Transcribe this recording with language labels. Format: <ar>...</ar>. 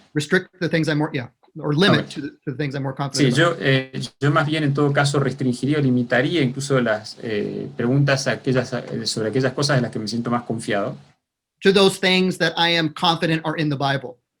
<en>restrict the things I'm more, or limit Okay. to the things I'm more</en> <es>Sí, confident about. yo más bien en todo caso restringiría o limitaría incluso las preguntas sobre aquellas cosas en las que me siento más confiado.</es> <en>To those things that I am confident are in the Bible.</en>